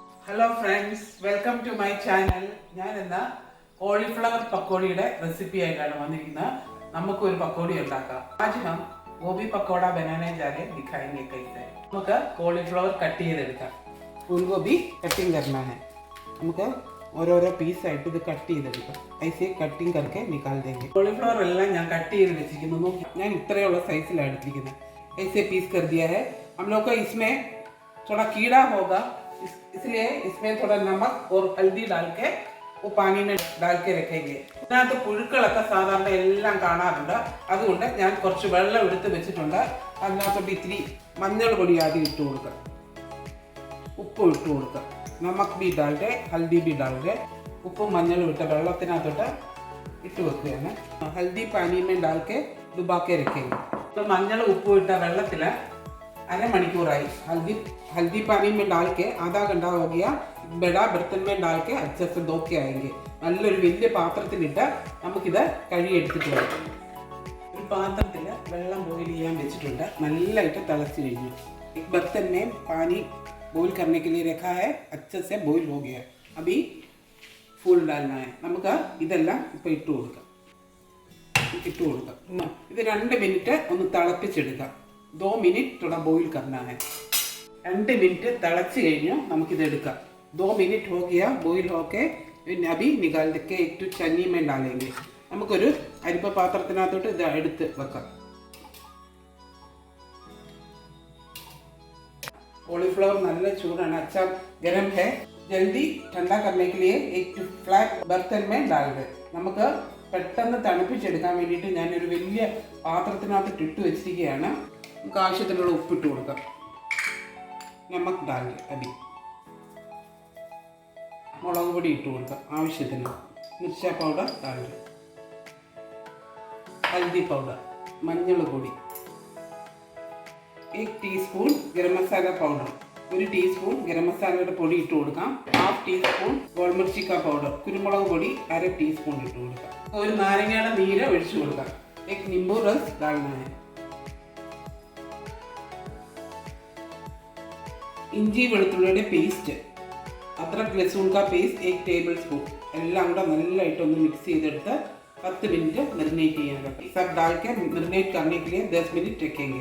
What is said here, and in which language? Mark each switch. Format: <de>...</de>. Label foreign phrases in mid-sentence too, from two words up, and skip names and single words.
<en>Hello friends, welcome to my channel.</en> <ml>ഞാൻ ഇന്ന് കോളിഫ്ലവർ പക്കോടിയുടെ റെസിപ്പി ആയിട്ടാണ് വന്നിരിക്കുന്നത്. നമുക്ക് ഒരു പക്കോടി ഉണ്ടാക്കാം.</ml> <hi>आज हम गोभी पकौड़ा बनाने जा रहे हैं, दिखाएंगे कैसे.</hi> <ml>നമുക്ക് കോളിഫ്ലവർ കട്ട് ചെയ്തെടുക്കാം.</ml> <hi>फूल गोभी कटिंग करना है.</hi> <ml>നമുക്ക് ഓരോരോ പീസ് ആയിട്ട് ഇത് കട്ട് ചെയ്തെടുക്കാം.</ml> <hi>ऐसे कटिंग करके निकाल देंगे.</hi> <ml>കോളിഫ്ലവർ എല്ലാം ഞാൻ കട്ട് ചെയ്ത് വെച്ചിരിക്കുന്നു. ഞാൻ ഇത്രയുള്ള സൈസിലാണ് എടുത്തിരിക്കുന്നത്.</ml> <hi>ऐसे पीस कर दिया है. हम लोग को इसमें थोड़ा कीड़ा होगा, इसलिए इसमें थोड़ा नमक और हल्दी डाल के वो पानी में डाल के रखेंगे.</hi> <ml>ഇതിനകത്ത് പുഴുക്കളൊക്കെ സാധാരണ എല്ലാം കാണാറുണ്ട്. അതുകൊണ്ട് ഞാൻ കുറച്ച് വെള്ളം എടുത്ത് വെച്ചിട്ടുണ്ട്. അതിനകത്തോട്ട് ഇത്തിരി മഞ്ഞൾ പൊടി ആദ്യം ഇട്ട് കൊടുക്കുക, ഉപ്പ് ഇട്ട് കൊടുക്കുക,</ml> <hi>नमक भी डाल दे हल्दी भी डाल दे.</hi> <ml>ഉപ്പും മഞ്ഞളും ഇട്ട വെള്ളത്തിനകത്തോട്ട് ഇട്ട് വെക്കുകയാണ്.</ml> <hi>हल्दी पानी में डाल के डुबा के രखेंगे. तो</hi> <ml>മഞ്ഞൾ ഉപ്പും ഇട്ട വെള്ളത്തിൽ</ml> <hi>अरे हल्दी पानी में डाल के आधा घंटा हो गया. बड़ा बर्तन में डाल के अच्छे से धो के आएंगे.</hi> <ml>നല്ലൊരു വലിയ പാത്രത്തിലിട്ട് നമുക്കിത് കഴുകിയെടുത്തിട്ട് വരാം. ഒരു പാത്രത്തിൽ വെള്ളം ബോയിൽ ചെയ്യാൻ വെച്ചിട്ടുണ്ട്. നല്ലതായിട്ട് തിളച്ച് കഴിഞ്ഞു.</ml> <hi>एक बर्तन में पानी बॉईल करने के लिए रखा है. अच्छे से बॉईल हो गया. अभी फूल डालना है.</hi> <ml>നമുക്ക് ഇതെല്ലാം ഇപ്പോൾ ഇട്ട് കൊടുക്കാം. ഇത് 2 മിനിറ്റ് ഒന്ന് തിളപ്പിച്ചെടുക്കാം.</ml> <hi>2 मिनट थोड़ा बॉईल करना है. 2 मिनट तड़च</hi> <ml>കഴിഞ്ഞു നമുക്കിത് എടുക്കാം.</ml> <hi>2 मिनट हो गया बॉईल होके. अभी निकाल के एक टू चन्नी में डालेंगे.</hi> <ml>നമുക്കൊരു അരിപ്പ പാത്രത്തിനകത്തോട്ട് ഇത് എടുത്ത് വെക്കാം. कॉलीफ्लावर നല്ല ചൂടാണ്.</ml> <hi>अच्छा गरम है. जल्दी ठंडा करने के लिए एक फ्लैट बर्तन में डाल दे.</hi> <ml>നമുക്ക് പെട്ടെന്ന് തണുപ്പിച്ചെടുക്കാൻ വേണ്ടിയിട്ട് ഞാനൊരു വലിയ പാത്രത്തിനകത്ത് ഇട്ട് വെച്ചിരിക്കുകയാണ്. നമുക്ക് ആവശ്യത്തിനുള്ള ഉപ്പിട്ട് കൊടുക്കാം.</ml> <hi>नमक डाल अभी.</hi> <ml>മുളക് പൊടി ഇട്ട് കൊടുക്കാം ആവശ്യത്തിന്.</ml> <hi>मिर्च पाउडर डाल, हल्दी पाउडर,</hi> <ml>മഞ്ഞൾ പൊടി, 1 ടീസ്പൂൺ ഗരം മസാല പൗഡർ, 1 ടീസ്പൂൺ ഗരം മസാലയുടെ പൊടി ഇട്ട് കൊടുക്കാം. 1/2 ടീസ്പൂൺ</ml> <hi>गोल मिर्च का पाउडर,</hi> <ml>കുരുമുളക് പൊടി 1/2 ടീസ്പൂൺ ഇട്ട് കൊടുക്കാം. ഒരു നാരങ്ങയുടെ നീര് ഒഴിച്ചു കൊടുക്കാം.</ml> <hi>1 नींबू रस डालना है.</hi> <ml>ഇഞ്ചി വെളുത്തുള്ളിയുടെ പേസ്റ്റ്,</ml> <hi>अदरक लहसुन का पेस्ट</hi> <ml>1 ടേബിൾ സ്പൂൺ. എല്ലാം കൂടെ നല്ലതായിട്ടൊന്ന് മിക്സ് ചെയ്തെടുത്ത് 10 മിനിറ്റ് മെറിനേറ്റ് ചെയ്യാൻ വെക്കാം.</ml> <hi>सब डाल के मैरिनेट करने के लिए 10 मिनट रखेंगे.</hi>